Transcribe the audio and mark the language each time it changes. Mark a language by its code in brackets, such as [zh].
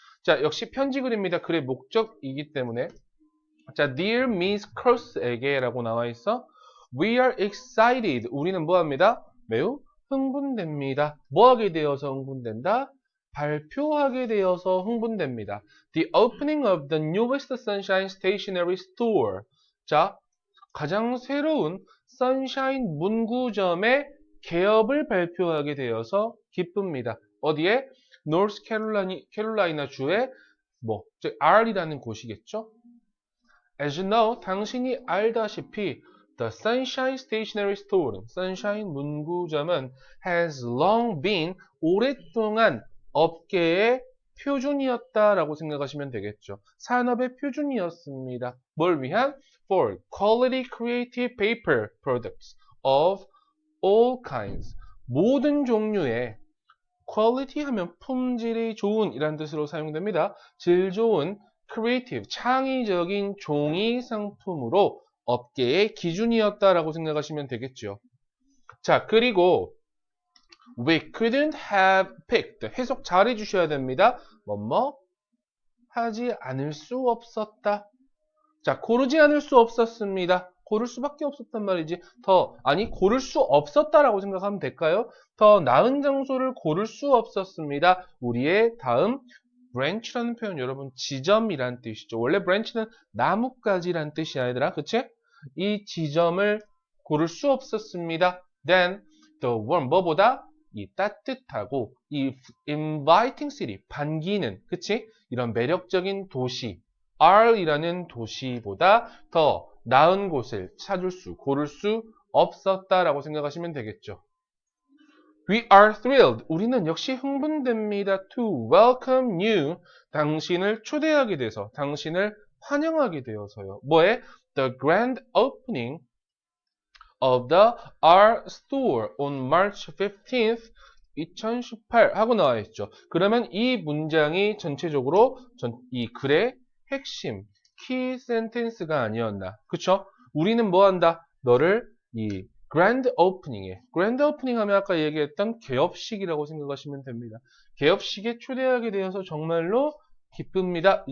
[ko] 자, 역시 편지 글입니다. 글의 목적이기 때문에 자, Dear Miss Cross에게 라고 나와 있어. [en] We are excited. [ko] 우리는 뭐합니다? 매우 흥분됩니다. 뭐하게 되어서 흥분된다? 발표하게 되어서 흥분됩니다. [en] The opening of the newest Sunshine Stationery Store. [ko] 자, 가장 새로운 선샤인 문구점의 개업을 발표하게 되어서 기쁩니다. 어디에? 노스캐롤라이나 주의 즉 R이라는 곳이겠죠? [en] As you know, [ko] 당신이 알다시피 The Sunshine Stationery Store, Sunshine 문구점은 [en] has long been, [ko] 오랫동안 업계의 표준이었다라고 생각하시면 되겠죠. 산업의 표준이었습니다. 뭘 위한? [en] For quality creative paper products of all kinds. [ko] 모든 종류의 quality 하면 품질이 좋은 이란 뜻으로 사용됩니다. 질 좋은 creative, 창의적인 종이 상품으로 업계의 기준이었다라고 생각하시면 되겠죠. [en] 자, 그리고 we couldn't have picked. [ko] 해석 잘 해주셔야 됩니다. 뭐뭐 하지 않을 수 없었다. 자, 고르지 않을 수 없었습니다. 고를 수밖에 없었단 말이지. 고를 수 없었다라고 생각하면 될까요? 더 나은 장소를 고를 수 없었습니다. 우리의 다음 branch라는 표현 여러분 지점이란 뜻이죠. 원래 branch는 나뭇가지란 뜻이야 얘들아. 그치? 이 지점을 고를 수 없었습니다. [en] Then the warm [ko] 뭐보다 이 따뜻하고 이 [en] inviting city [ko] 반기는 그치? 이런 매력적인 도시 R이라는 도시보다 더 나은 곳을 고를 수 없었다라고 생각하시면 되겠죠. [en] We are thrilled. [ko] 우리는 역시 흥분됩니다. [en] To welcome you. [ko] 당신을 초대하게 돼서, 당신을 환영하게 되어서요. 뭐에? [en] The grand opening of the R store on March 15th, 2018 [ko] 하고 나와 있죠. 그러면 이 문장이 전체적으로 이 글의 핵심, 키 센텐스가 아니었나. 그쵸? 우리는 뭐 한다? 너를 이 그랜드 오프닝에, 그랜드 오프닝 하면 아까 얘기했던 개업식이라고 생각하시면 됩니다. 개업식에 초대하게 되어서 정말로 기쁩니다.